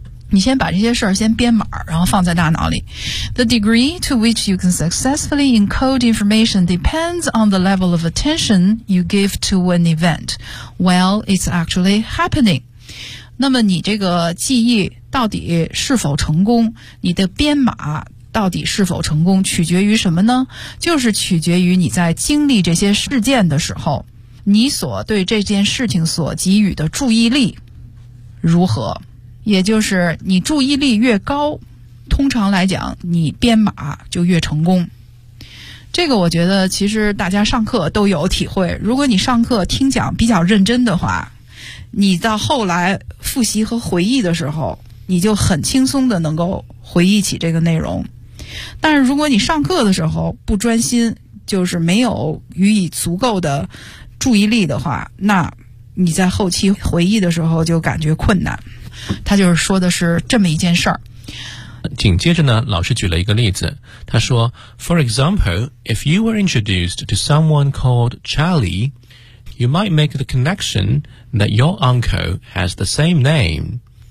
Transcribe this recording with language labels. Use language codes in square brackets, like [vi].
[zh] 你先把这些事儿先编码，然后放在大脑里。 [en] The degree to which you can successfully encode information depends on the level of attention you give to an event while it's actually happening. [zh] 那么你这个记忆到底是否成功，你的编码到底是否成功，取决于什么呢？就是取决于你在经历这些事件的时候，你所对这件事情所给予的注意力如何。也就是你注意力越高，通常来讲你编码就越成功。这个我觉得其实大家上课都有体会，如果你上课听讲比较认真的话，你到后来复习和回忆的时候，你就很轻松的能够回忆起这个内容。但是如果你上课的时候不专心，就是没有予以足够的注意力的话，那你在后期回忆的时候就感觉困难。他就是说的是这么一件事儿。紧接着呢，老师举了一个例子，他说 [en] For example, if you were introduced to someone called Charlie, you might make the connection that your uncle has the same name.